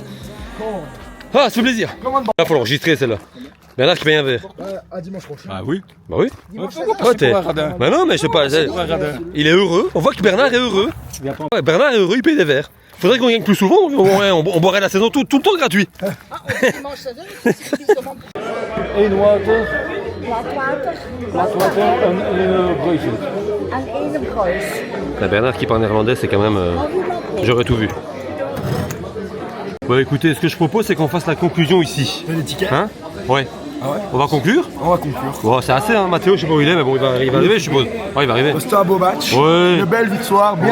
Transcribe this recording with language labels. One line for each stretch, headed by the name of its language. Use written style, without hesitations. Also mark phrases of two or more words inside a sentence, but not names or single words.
French: Ah ça fait plaisir. Là faut l'enregistrer celle-là. Bernard qui paye un verre. À dimanche prochain. Ah oui. Bah oui. Pourquoi t'es pour un radin? Bah non mais je sais pas. Il est heureux. On voit que Bernard est heureux. Ouais, Bernard est heureux, il paye des verres. Faudrait qu'on gagne plus souvent. On boirait la saison tout le temps gratuit.
Dutch: Eén water. Wat water? en broodje. En één brood.
French: La Bernard qui parle néerlandais, c'est quand même... J'aurais tout vu. Bon écoutez, ce que je propose c'est qu'on fasse la conclusion ici. Les tickets. Hein? Ouais. Ah ouais. On va conclure? On va conclure. Bon c'est assez hein, Mathéo, je sais pas où il est, mais bon il va arriver je suppose. Ouais il va arriver. C'était un beau match. Ouais. Une belle victoire, bien